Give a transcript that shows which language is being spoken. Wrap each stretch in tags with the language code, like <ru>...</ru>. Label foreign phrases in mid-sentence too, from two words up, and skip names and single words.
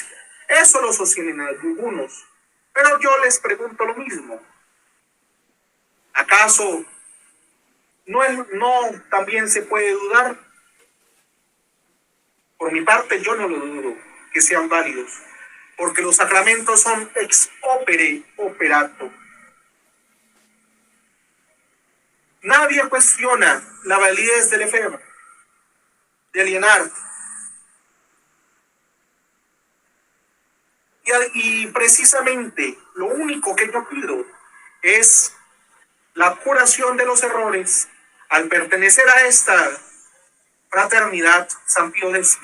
<es>Eso lo sostienen algunos. Pero yo les pregunto lo mismo. ¿Acaso no también se puede dudar? Por mi parte, yo no lo dudo que sean válidos, porque los sacramentos son</es> <la>ex opere operato.</la> <es>Nadie cuestiona la validez de Lefebvre, de Liénard. Y precisamente lo único que yo pido es la curación de los errores al pertenecer a esta fraternidad San Pío X.</es>